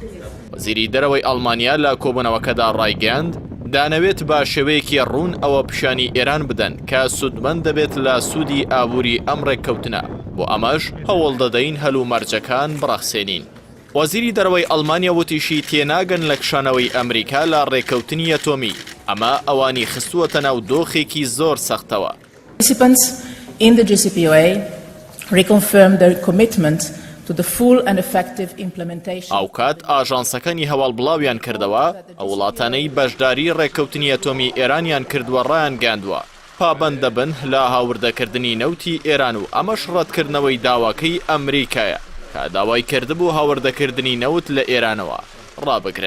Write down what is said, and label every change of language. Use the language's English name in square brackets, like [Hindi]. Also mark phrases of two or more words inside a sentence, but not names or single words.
[Central Kurdish] وەزیری دەرەوەی ئەڵمانیا لە کۆبوونەوەکەدا ڕایگەاند دانەوێت بە شێوەیەکی ڕوون ئەوە پیشانی ئێران بدەن کە سودمەند دەبێت لە سوودی ئابووری ئەم ڕێککەوتنە، بۆ ئەمەش هەوڵ دەدەین هەلومەرجەکان بڕەخسێنین. وەزیری دەرەوەی ئەڵمانیا وتیشی تێناگەن لە کشانەوەی ئەمریکا لە ڕێککەوتنی ئەتۆمی، ئەمە ئەوانی خستووەتە ناو دۆخێکی زۆر سەختەوە. [English] Participants in the JCPOA reconfirmed their commitment to the full and effective implementation. [Central Kurdish] ئەو کات ئاژانسەکانی هەواڵبڵاویان کردەوە ئەو وڵاتانەی بەشداری ڕێککەوتنی ئەتۆمی ئێرانیان کردووە ڕایان گاندووە پابەند دەبن لە هاوردەکردنی نەوتی ئێران و ئەمەش ڕەتکردنەوەی داواکەی ئەمریکایە کە داوای کردبوو هاوردەکردنی نەوت لە ئێرانەوە ڕابگرن.